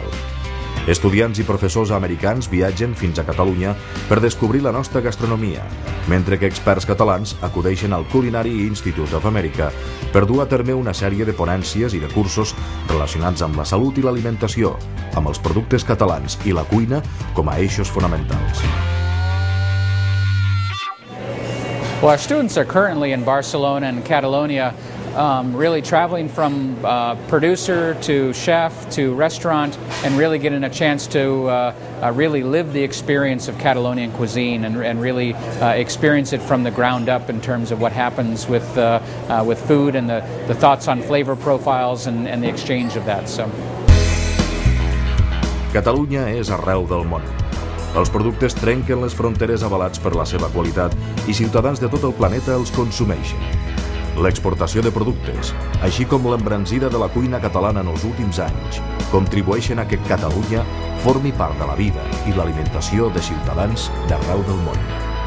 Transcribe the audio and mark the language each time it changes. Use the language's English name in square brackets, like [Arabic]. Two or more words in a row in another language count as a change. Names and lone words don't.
[Catalan] Estudiants i professors americans viatgen fins a Catalunya per descobrir la nostra gastronomia, mentre que experts catalans acudeixen al Culinary Institute of America per dur a terme una sèrie de ponències i de cursos relacionats amb la salut i l'alimentació, amb els productes catalans i la cuina com a eixos fonamentals. [English] Well, our students are currently in Barcelona and Catalonia really traveling from producer to chef to restaurant and really getting a chance to really live the experience of Catalonian cuisine and really experience it from the ground up in terms of what happens with food and the thoughts on flavor profiles and the exchange of that. So. [Catalan] Catalunya és arreu del món. Els productes trenquen les fronteres avalats per la seva qualitat i ciutadans de tot el planeta els consumeixen. L'exportació de productes, així com l'embranzida de la cuina catalana en els últims anys, contribueixen a que Catalunya formi part de la vida i l'alimentació de ciutadans d'arreu del món.